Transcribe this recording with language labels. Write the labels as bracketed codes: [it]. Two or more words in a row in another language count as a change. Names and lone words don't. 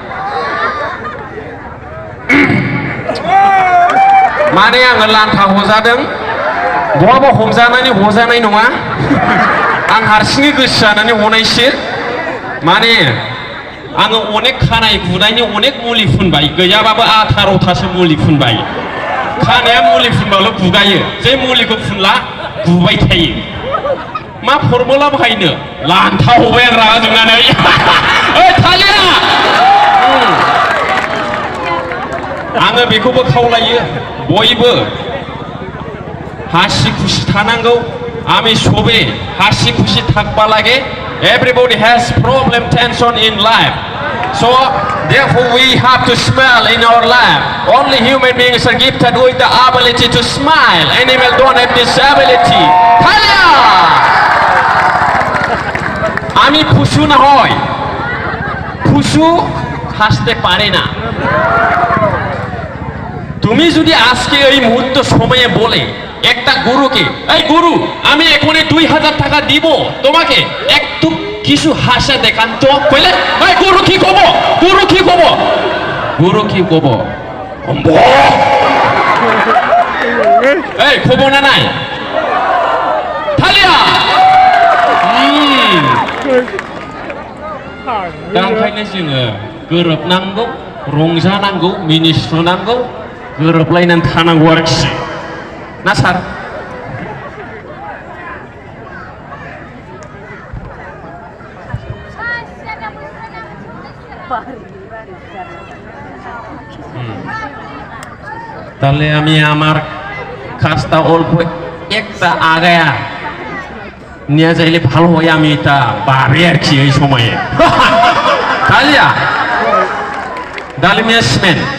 [brx] माने आङो लान्था हजादों बहाबा हमजानानै हजानाय नङा आं हारसिङै गोसो जानानै हनायसो माने आङो अनेक खानाय गुनायनि अनेक मुलि फुनबाय गैयाबाबो 18थासो मुलि फुनबाय खानाया मुलि फुनबाल' गुगायो जे मुलिखौ फुनला गुबाय थायो मा फरमुला बाहायनो लान्था हबाय आं रागा जोंनानै ओइ थालिरा आङो बेखौबो खावलायो बयबो हासि खुसि थानांगौ [bn] আমি সবে হাসি খুশি থাকবা লাগে [en] everybody has problem tension in life so therefore we have to smile in our life only human beings are gifted with the ability to smile animals don't have this ability थालिया [bn] আমি ফুসু না হয় ফুসু হাসতে পারে না তুমি যদি আজকে এই মুহূর্ত সময়ে বলে একটা গুরুকে এই গুরু আমি এখনই 2000 টাকা দিব তোমাকে একটু কিছু হাসা দেখান তো কইলে এই গুরু কি কব গুরু কি কব গুরু কি কব এই কব না নাই [brx] थालिया दा ओंखायनो जोङो गोरोबनांगौ रंजानांगौ मिनिस्लुनांगौ गोरोबलायनानै थानांगौ आरोखि ना सार [bn] তাহলে আমি আমার কাজটা অল্প একটা আগায়া নিয়ে যাইলে ভালো হয় আমি এটা পারি আর কি এই সময়ে তালিয়া ডালিমিয়াসমেন